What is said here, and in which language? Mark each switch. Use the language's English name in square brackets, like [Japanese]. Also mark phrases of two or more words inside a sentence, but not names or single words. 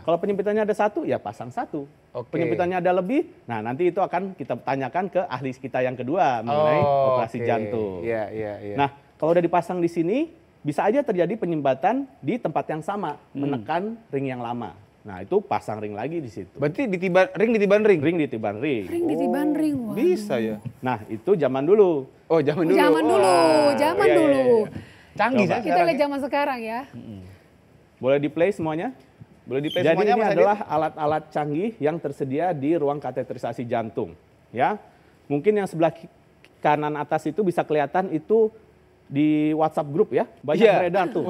[Indonesian] Kalau penyempitannya ada 1, ya pasang 1. Penyempitannya ada lebih, nah nanti itu akan kita tanyakan ke ahli kita yang kedua mengenai operasi jantung. Iya. Nah, kalau udah dipasang di sini, bisa aja terjadi penyumbatan di tempat yang sama, menekan ring yang lama. Nah, itu pasang ring lagi di situ. Berarti ring ditiban ring? Ring ditiban ring. Ring ditiban ring, waduh. Bisa ya? Nah, itu zaman dulu. Oh, zaman dulu. Zaman dulu. Canggih ya. Kita lihat zaman sekarang ya. Boleh di-play semuanya? Boleh di-play Jadi semuanya, ini Mas adalah alat-alat canggih yang tersedia di ruang kateterisasi jantung. Ya, mungkin yang sebelah kanan atas itu bisa kelihatan itu di WhatsApp grup ya, banyak beredar tuh.